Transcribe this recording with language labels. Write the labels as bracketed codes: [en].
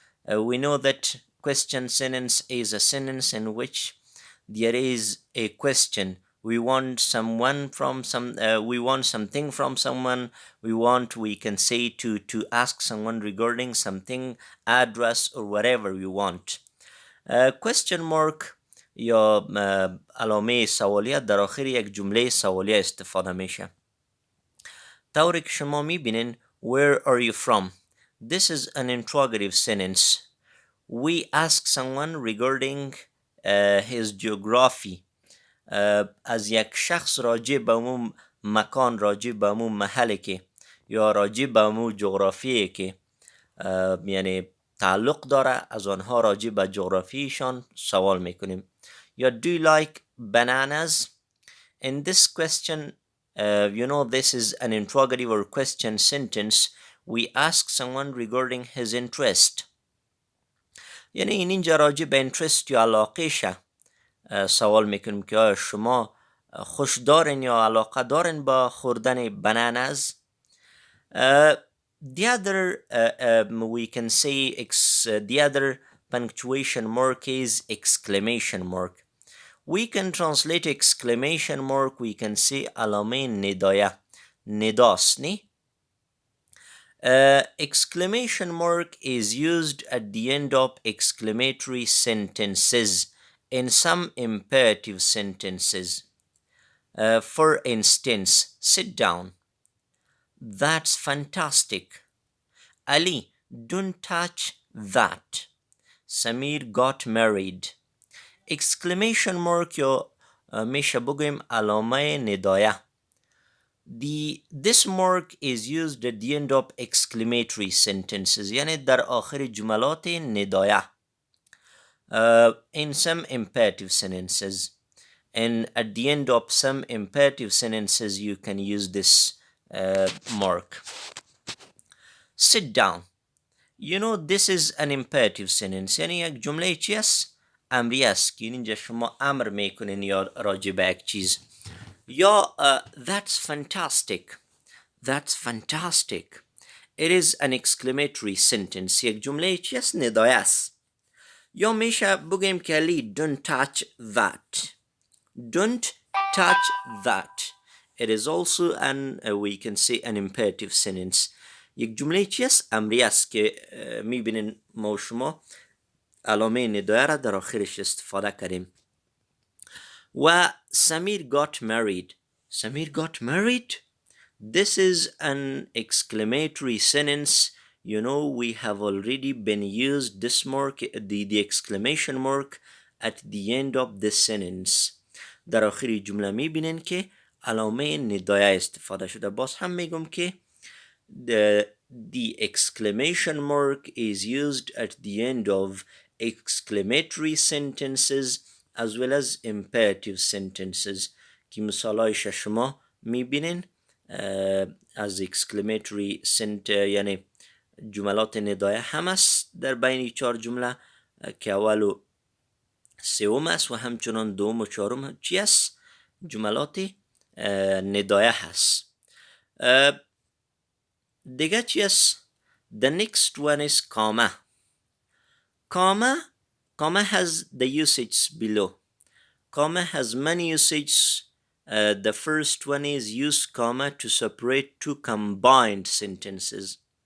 [en] We know that question sentence is a sentence in which there is a question. We want someone from some. We want something from someone. We can say to ask someone regarding something, address or whatever we want. [fa] question mark یا علامه سوالیه در آخر یک جمله سوالیه استفاده میشه. طوری که شما میبینین [en] where are you from? This is an interrogative sentence. We ask someone regarding his geography. [fa] از یک شخص راجع به اون مکان، راجع به اون محله که یا راجع به اون جغرافیه که یعنی تعلق داره، از آنها راجع به جغرافیشان سوال میکنیم. [en] یا do you like bananas? In this question, this is an interrogative or question sentence. We ask someone regarding his interest. [fa] یعنی اینجا راجع به interest یا علاقهشه سوال میکنیم که آیا شما خوش دارین یا علاقه دارین با خوردن bananas. [en] The other, we can say, the other punctuation mark is exclamation mark. We can translate exclamation mark, we can say [fa] علامه ندایه، نداست نی؟ [en] Exclamation mark is used at the end of exclamatory sentences in some imperative sentences. For instance, sit down. That's fantastic. Ali, don't touch that. Samir got married. [fa] Exclamation mark یا میشه بگویم علامه ندایه. [en] This mark is used at the end of exclamatory sentences, [fa] یعنی در آخر جملات ندایه. [en] In some imperative sentences, and at the end of some imperative sentences you can use this mark. Sit down. This is an imperative sentence. [fa] یعنی یک جمله چی است؟ امری است که اینجا شما امر میکنین یا راجع به یک چیز. [en] یا that's fantastic. That's fantastic. It is an exclamatory sentence. [fa] یک جمله چی است؟ ندایه است. یا میشه بگیم که علی [en] don't touch that. Don't touch that. It is also we can say an imperative sentence. [fa] یک جمله چی است؟ امری است که میبینین ما و شما علامه ندایه را در آخرش استفاده کردیم. [en] و Samir got married. Samir got married? This is an exclamatory sentence. We have already been used this mark, the exclamation mark at the end of the sentence. [fa] در آخر جمله میبینین که علامه ندایه استفاده شده. باز هم میگم که [en] the exclamation mark is used at the end of exclamatory sentences as well as imperative sentences [fa] که مثالایش شما میبینین از exclamatory یعنی جملات ندایه هم است در بین 4 جمله که اول و سوم است و همچنان دوم و چهارم چی است؟ جملات ندایه هست. دیگه چی است؟ [en] The next one is comma. Comma has the usages below. Comma has many usages. The first one is use comma to separate two combined sentences.